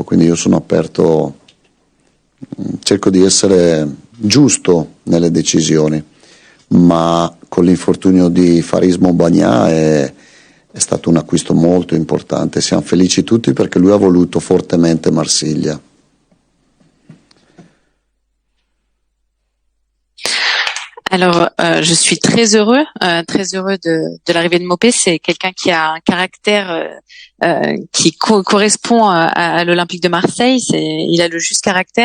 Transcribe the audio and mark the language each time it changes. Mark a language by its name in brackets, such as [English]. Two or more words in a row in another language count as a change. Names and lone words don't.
[Italian] Quindi io sono aperto, cerco di essere giusto nelle decisioni, ma con l'infortunio di Faris Montbagna è stato un acquisto molto importante. Siamo felici tutti perché lui ha voluto fortemente Marsiglia. [French] Alors, je suis très heureux de l'arrivée de Maupay. C'est quelqu'un qui a un caractère qui correspond à l'Olympique de Marseille. Il a le juste caractère.